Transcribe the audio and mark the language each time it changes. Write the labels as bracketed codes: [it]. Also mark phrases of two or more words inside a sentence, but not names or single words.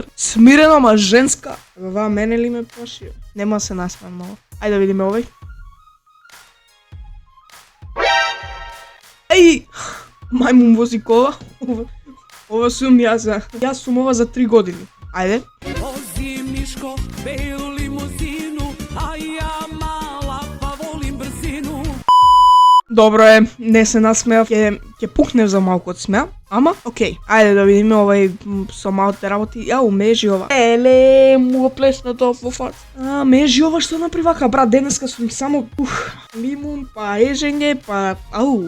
[mk] Смирена ама женска. Ова мене ли ме плаши? Нема се насмеам много. Ајде да видиме овој. Еј! Мајмун вози кола. Ова сум јас. Јас сум ова за 3 години. Ајде. [sr] Vozi Miško belu limuzinu, a ja mala pa volim brzinu. [mk] Добро е, не се насмеав, ќе пукнев за малку од смеа, ама окей. Ајде да видиме овај со малите работи. Ја умежи ова. Еле, му го плесна тоа во фац. Межи ова што направи вака, брат, денеска сум само лимун, па ежење, па ау.